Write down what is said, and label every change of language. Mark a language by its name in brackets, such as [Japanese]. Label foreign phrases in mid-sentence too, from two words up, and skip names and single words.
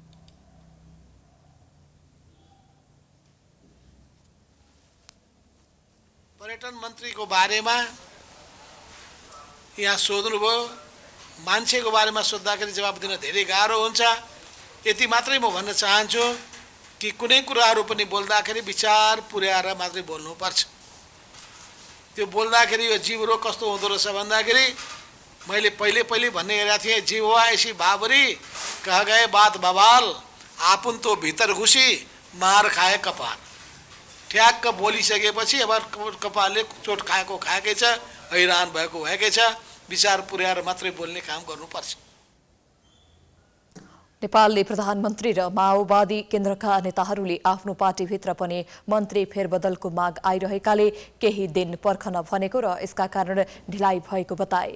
[Nepali] पर्यटन मन्त्रीको बारेमा यहाँ सोध्नुभयो, मान्छेको बारेमा सोद्धाखेरि जवाब दिन धेरै गाह्रो हुन्छ। यति मात्रै म भन्न चाहन्छु कि कुनै कुराहरू पनि बोल्दाखेरि विचार पुर्याएर मात्रै बोल्नुपर्छ। त्यो बोल्दाखेरि यो जीव रोग कस्तो हुँदो रहेछ भन्दाखेरि मैले पहिले भन्ने गरेका थिएँ, [Hindi] जीव हुआ ऐसी बाबरी कह गए बात बवाल आपुन तो भित्र घुसी मार खाए कपाल। [Nepali] ठ्याक्क बोलिसकेपछि अब कपालले चोट खाएकै छ, हैरान भएको भएकै छ। विचार पुर्याएर मात्रै बोल्ने काम गर्नुपर्छ। नेपालले प्रधानमन्त्री र माओवादी केन्द्रका नेताहरूले आफ्नो पार्टीभित्र पनि मन्त्री फेरबदलको माग आइरहेकाले केही दिन पर्खन भनेको र यसका कारण ढिलाइ भएको बताए।